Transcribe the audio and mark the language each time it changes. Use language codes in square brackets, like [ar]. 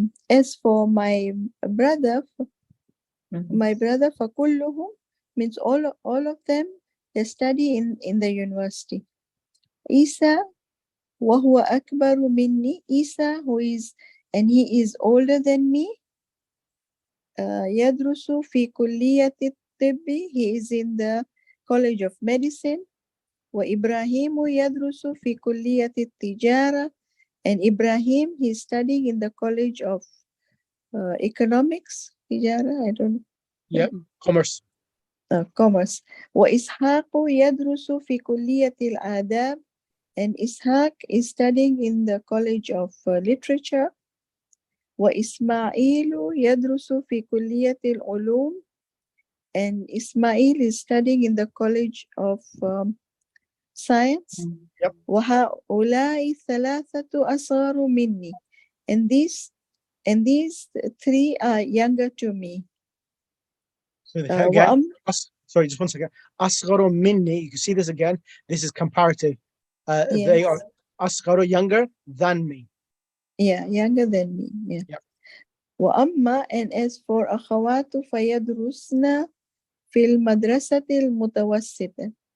[en] As for my brother [ar] فكلهم [en] means all of them, they study in the university. [ar] Isa وهو أكبر مني. [en] Isa, he is older than me. [ar] يدرس في كلية الطب. [en] He is in the College of Medicine. [ar] وإبراهيم يدرس في كلية التجارة. [en] And Ibrahim, he is studying in the College of Economics. تجارة, I don't know. Yeah, commerce. Commerce. [ar] وإسحاق يدرس في كلية الآداب. [en] And Ishaq is studying in the College of Literature. [ar] وإسماعيل يدرس في كلية العلوم. [en] And Ismail is studying in the College of Science. Yep. [ar] وهؤلاء ثلاثة أصغر مني. [en] And these 3 are younger to me. So again, sorry, just one second. [ar] Asgharu minni, [en] you can see this again. This is comparative. Yes. They are asgharu, younger than me. Yeah, younger than me. Yeah. Yep. [ar] وأما, [en] and as for [ar] أخوات فيدرسن في المدرسة المتوسطة.